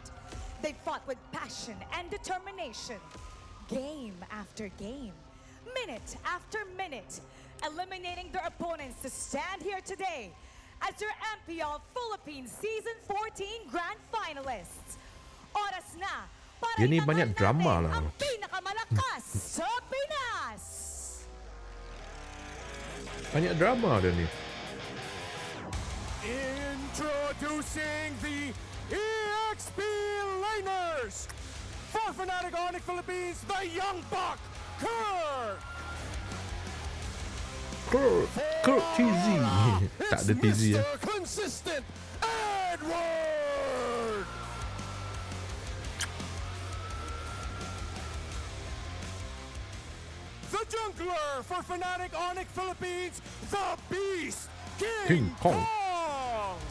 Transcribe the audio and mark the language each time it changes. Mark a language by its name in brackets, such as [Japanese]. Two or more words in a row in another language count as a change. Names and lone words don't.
[English] They fought with passion and determination, game after game, minute after minute, eliminating their opponents to stand here today as your MPL Philippines Season 14 Grand Finalists. [Filipino] Oras na para [Malay] Dia ni [Filipino] itanghal [Malay] banyak drama [Filipino] natin [Malay] lah. [Filipino] ang pinakamalakas sa Pinas. [Malay] Banyak drama dia ni. [English] Introducing the EXP Laners! For Fnatic Onyx Philippines, the Young Buck, Kurt! Kurt TZ. [Malay] Tak ada TZ ya. [English] Mr. Consistent, Edward! The Jungler for Fnatic Onyx Philippines, the Beast, King Kong. Kong!